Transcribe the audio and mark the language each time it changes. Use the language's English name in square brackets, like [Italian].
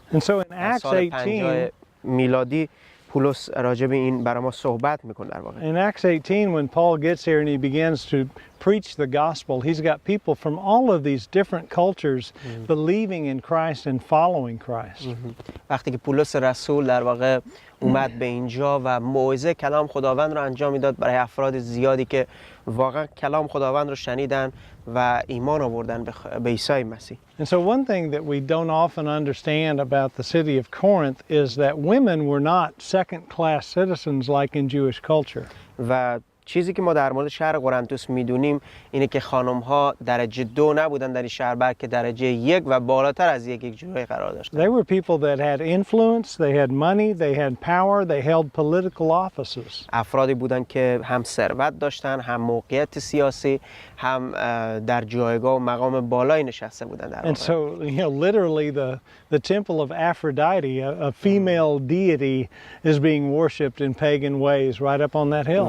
[English] And so in Acts 18 [Persian] میلادی پولس راجع به این برای ما صحبت میکنه در واقع. [English] In Acts 18 when Paul gets here and he begins to preach the gospel, he's got people from all of these different cultures believing in Christ and following Christ. [Persian] وقتی که پولس رسول در واقع اومد به اینجا و موعظه کلام خداوند رو انجام میداد برای افراد زیادی که واقعا کلام خداوند رو شنیدن و ایمان آوردن به عیسی مسیح. [English] And so one thing that we don't often understand about the city of Corinth is that women were not second-class citizens like in Jewish culture. [Persian] و چیزی که ما در مورد شهر قرنتس میدونیم اینه که خانم ها درجه 2 نبودن در این شهر، بلکه درجه 1 و بالاتر از یک جورایی قرار داشتن. [English] They were people that had influence, they had money, they had power, they held political offices. [Persian] افرادی بودن که هم ثروت داشتن، هم موقعیت سیاسی، هم در جایگاه و مقام بالایی نشسته بودن در واقع. [English] And so, literally the temple of Aphrodite, a female deity, is being worshipped in pagan ways right up on that hill.